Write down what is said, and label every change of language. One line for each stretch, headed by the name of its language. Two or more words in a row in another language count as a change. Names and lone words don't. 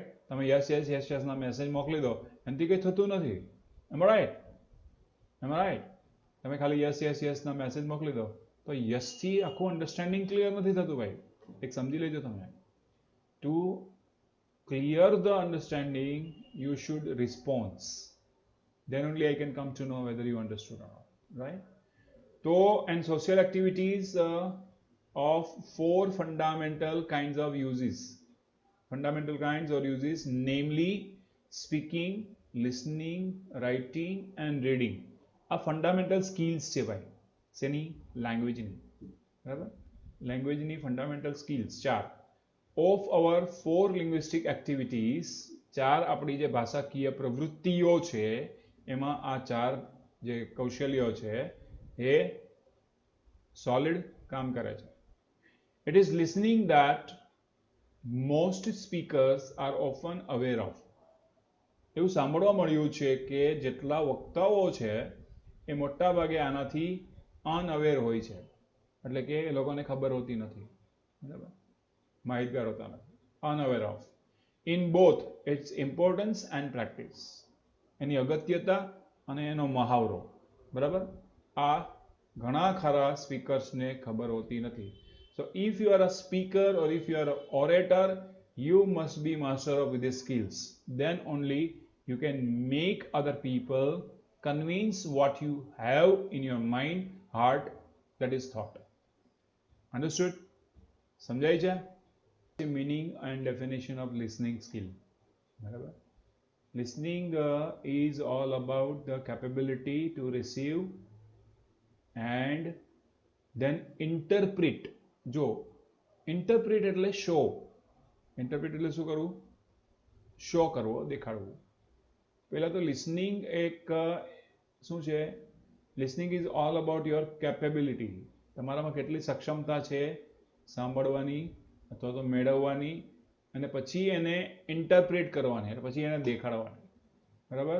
Gujarati: તમે
English: yes yes yes
Gujarati: યસના મેસેજ મોકલી દો, એનાથી કંઈ થતું નથી.
English: I'm right? I'm right?
Gujarati: તમે ખાલી
English: yes yes
Gujarati: યસના મેસેજ મોકલી દો તો યસથી આખું
English: understanding clear
Gujarati: નથી થતું ભાઈ. એક સમજી લેજો તમે.
English: To clear the understanding you should response. then only I can come to know whether you understood or not. Right? So, and social activities of 4 fundamental kinds of uses. Fundamental kinds or uses, namely speaking, listening, writing and reading.
Gujarati: આ
English: fundamental skills
Gujarati: છે ભાઈ. શેની? લેંગ્વેજની. બરાબર?
English: લેંગ્વેજની fundamental skills 4 of our 4 linguistic activities.
Gujarati: 4 આપણી જે ભાષાકીય પ્રવૃત્તિઓ છે એમાં આ 4 જે કૌશલ્યો છે એ સોલિડ કામ કરે છે.
English: It is listening that most speakers are often aware of.
Gujarati: એવું સાંભળવા મળ્યું છે કે જેટલા વક્તાઓ છે એ મોટા ભાગે આનાથી અનઅવેર હોય છે, એટલે કે એ લોકોને ખબર હોતી નથી, બરાબર, માહિતગાર હોતા નથી,
English: unaware of, in both its importance and practice,
Gujarati: એની અગત્યતા અને એનો મહાવરો, બરાબર, આ ઘણા ખરા સ્પીકર્સને ખબર હોતી નથી.
English: So if you are a speaker or if you are an orator, you must be master of these skills. Then only you can make other people convince what you have in your mind, heart, that is thought. Understood?
Gujarati: સમજાય છે?
English: Meaning and definition of listening skill.
Gujarati: બરાબર?
English: Listening is all about the capability to receive and then interpret.
Gujarati: જો ઇન્ટરપ્રિટ એટલે શો, ઇન્ટરપ્રિટ એટલે શું કરવું? શો કરવો, દેખાડવું. પહેલાં તો લિસનિંગ એક શું છે?
English: Listening is all about your capability,
Gujarati: તમારામાં કેટલી સક્ષમતા છે સાંભળવાની અથવા તો મેળવવાની, અને પછી એને ઇન્ટરપ્રેટ કરવાની, એટલે પછી એને દેખાડવાની, બરાબર.